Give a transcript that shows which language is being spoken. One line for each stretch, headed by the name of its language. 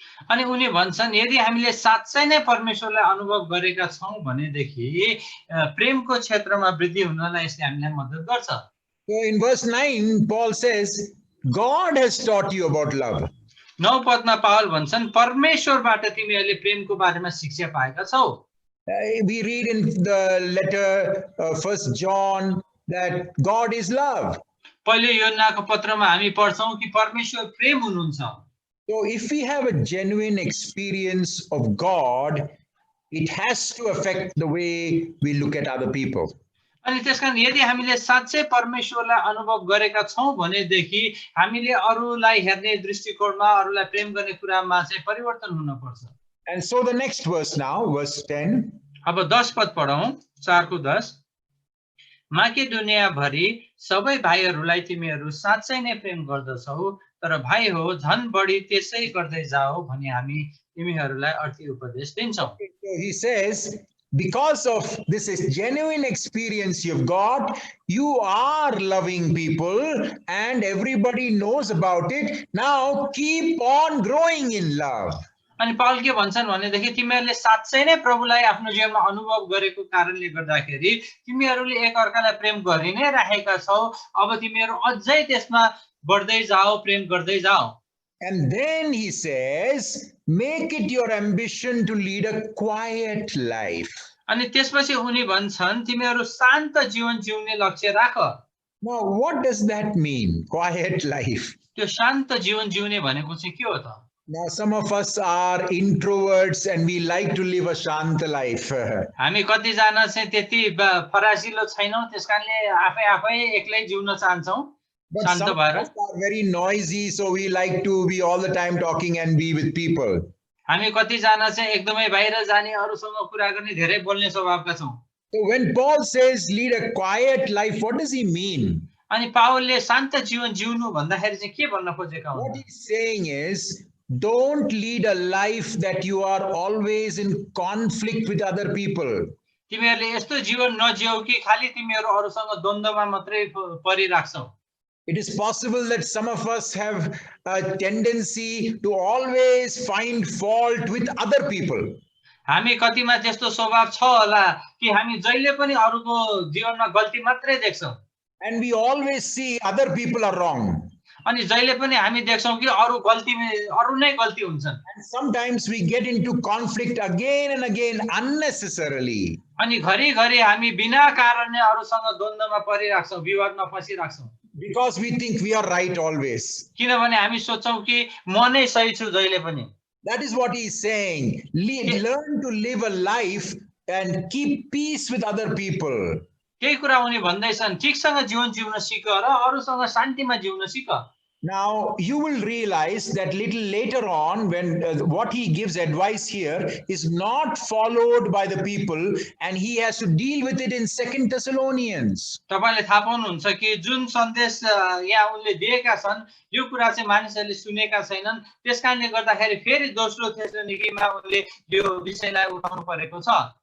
Nepali: अनि उनी भन्छन् यदि हामीले साच्चै नै परमेश्वरलाई अनुभव गरेका छौं भनेदेखि प्रेमको क्षेत्रमा वृद्धि हुनलाई यसले हामीलाई मद्दत गर्छ।
English: So in verse 9 Paul says, God has taught you about love.
Nepali: 9 पदमा पावल भन्छन् परमेश्वरबाट तिमीहरूले प्रेमको बारेमा शिक्षा पाएका छौ।
English: We read in the letter 1 John that God is love.
Nepali: पहिलो योहन्नाको पत्रमा हामी पढ्छौं कि परमेश्वर प्रेम हुनुहुन्छ।
English: So if we have a genuine experience of God, it has to affect the way we look at other people.
Nepali: अनि त्यसकारण यदि हामीले साच्चै परमेश्वरलाई अनुभव गरेका छौं भनेदेखि हामीले अरूलाई हेर्ने दृष्टिकोणमा अरूलाई प्रेम गर्ने कुरामा चाहिँ परिवर्तन हुन पर्छ।
English: And so the next verse now, verse 10.
Nepali: अब 10 पद पढौं, 4 को 10। माकेडोनिया भरि सबै भाइहरूलाई तिमीहरू साच्चै नै प्रेम गर्दछौ, तर भाइ हो झन् बढी त्यसै गर्दै जाओ भनी हामी तिमीहरूलाई अर्थी उपदेश दिन्छौं।
English: So he says, because of this is genuine experience you've got, you are loving people and everybody knows about it. Now keep on growing in love.
Nepali: अनि पाउल के भन्छन् भनेदेखि तिमीहरूले साच्चै नै प्रभुलाई आफ्नो जीवनमा अनुभव गरेको कारणले गर्दाखेरि तिमीहरूले एक अर्कालाई प्रेम गरि नै राखेका छौ। अब तिमीहरू अझै त्यसमा बढ्दै जाओ, प्रेम गर्दै जाओ।
English: And then he says, make it your ambition to lead a quiet life.
Nepali: अनि त्यसपछि उनी भन्छन् तिमीहरू शान्त जीवन जिउने लक्ष्य राख।
English: Now what does that mean, quiet life?
Nepali: त्यो शान्त जीवन जिउने भनेको चाहिँ के हो त?
English: Now some of us are introverts and we like to live a shanta life.
Nepali: हामी कति जना चाहिँ त्यति फरासिलो छैनौं, त्यसकारणले आफै एक्लै जिउन चाहन्छौं,
English: But
Nepali: शान्त
English: some
Nepali: भएर।
English: of us are very noisy, so we like to be all the time talking and be with people.
Nepali: हामी कति जना चाहिँ एकदमै बाहिर जाने, अरूसँग कुरा गर्ने, धेरै बोल्ने स्वभावका छौं।
English: So when Paul says lead a quiet life, what does he mean?
Nepali: अनि पावलले शान्त जीवन जिउनु भन्दाखेरि चाहिँ के भन्न खोजेका
English: What
Nepali: हुन्?
English: he's saying is, don't lead a life that you are always in conflict with other people.
Nepali: तिमीहरूले यस्तो जीवन नजियौ कि खाली तिमीहरू अरूसँग द्वन्द्वमा मात्रै परिराख्छौ।
English: It is possible that some of us have a tendency to always find fault with other people.
Nepali: हामी कतिमा त्यस्तो स्वभाव छ होला कि हामी जहिले पनि अरूको जीवनमा गल्ती मात्रै देख्छौं।
English: And we always see other people are wrong.
Nepali: अनि जहिले पनि हामी देख्छौं कि अरू नै गल्ती हुन्छन्।
English: And sometimes we get into conflict again and again unnecessarily.
Nepali: अनि घरिघरि हामी बिना कारणले अरूसँग द्वन्द्वमा परिराख्छौं, विवादमा फसिराख्छौं।
English: Because we think we are right always.
Nepali: किनभने हामी सोच्छौं कि म नै सही छु जहिले पनि।
English: That is what he is saying. Learn to live a life and keep peace with other people.
Nepali: त्यही कुरा उनी भन्दैछन्, ठिकसँग जीवन जिउन सिक र अरूसँग शान्तिमा जिउन सिक।
English: Now you will realize that little later on when what he gives advice here is not followed by the people and he has to deal with it in 2 Thessalonians.
Nepali: तपाईले थाहा पाउनुहुन्छ कि जुन सन्देश यहाँ उनले दिएका छन् यो कुरा चाहिँ मानिसहरूले सुनेका छैनन्, त्यसकारणले गर्दाखेरि फेरि दोस्रो थेसलोनिकीमा उनले यो विषयलाई उठाउनु परेको छ।